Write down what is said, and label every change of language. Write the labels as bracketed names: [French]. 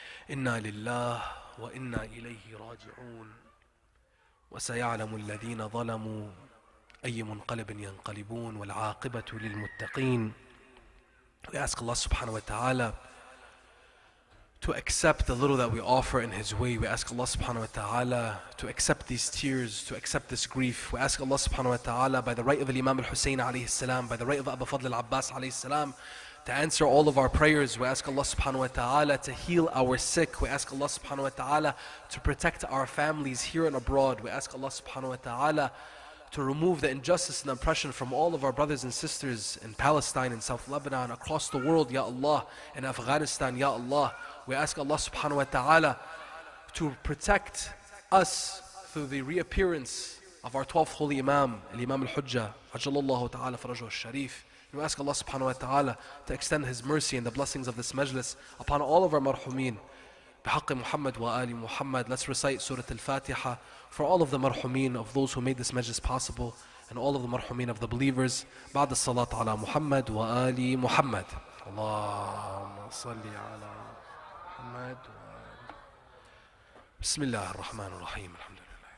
[Arabic] إنا لله وإنا إليه راجعون وسيعلم الذين ظلموا أي منقلب ينقلبون والعاقبة للمتقين. [English] We ask Allah subhanahu wa ta'ala to accept the little that we offer in His way. We ask Allah subhanahu wa ta'ala to accept these tears, to accept this grief. We ask Allah subhanahu wa ta'ala by the right of Imam al-Hussein alayhi salam, by the right of Abu Fadl al-Abbas alayhi salam, to answer all of our prayers. We ask Allah subhanahu wa ta'ala to heal our sick. We ask Allah subhanahu wa ta'ala to protect our families here and abroad. We ask Allah subhanahu wa ta'ala to remove the injustice and oppression from all of our brothers and sisters in Palestine, in South Lebanon, across the world, Ya Allah, in Afghanistan, Ya Allah. We ask Allah subhanahu wa ta'ala to protect us through the reappearance of our 12th holy Imam, Imam al-Hujjah, Ajalallahu ta'ala farajahu al-Sharif. We ask Allah subhanahu wa ta'ala to extend His mercy and the blessings of this majlis upon all of our marhumin. [Arabic] بحق محمد وآل محمد. [English] Let's recite Surah Al-Fatiha for all of the marhumin of those who made this majlis possible and all of the marhumin of the believers. [Arabic] بعد الصلاة على محمد وآل محمد. اللهم صل على محمد. بسم الله الرحمن الرحيم. الحمد لله.